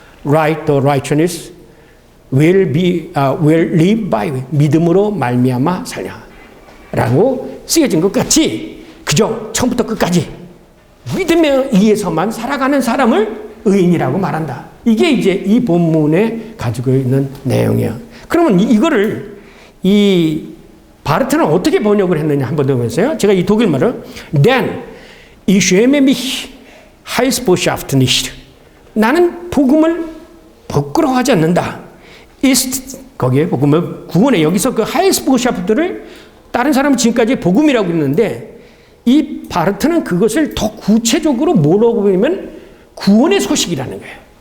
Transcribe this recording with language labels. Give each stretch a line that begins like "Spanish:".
English: Right the righteousness will live by
Korean: 믿음으로 말미암아 살냐라고 쓰여진 것 같이 그저 처음부터 끝까지 믿음에 의해서만 살아가는 사람을 의인이라고 말한다. 이게 이제 이 본문에 가지고 있는 내용이에요. 그러면 이거를 이 바르트는 어떻게 번역을 했느냐 한번 더 보세요. 제가 이 독일말을
German: Then ich schäme mich Heilsbotschaft nicht.
Korean: 나는 복음을 부끄러워하지 않는다. ist 거기에 복음을 구원해 여기서 그 Heilsbotschafter를 다른 사람은 지금까지 복음이라고 했는데 이 바르트는 그것을 더 구체적으로 뭐라고 보면 구원의 소식이라는 거예요.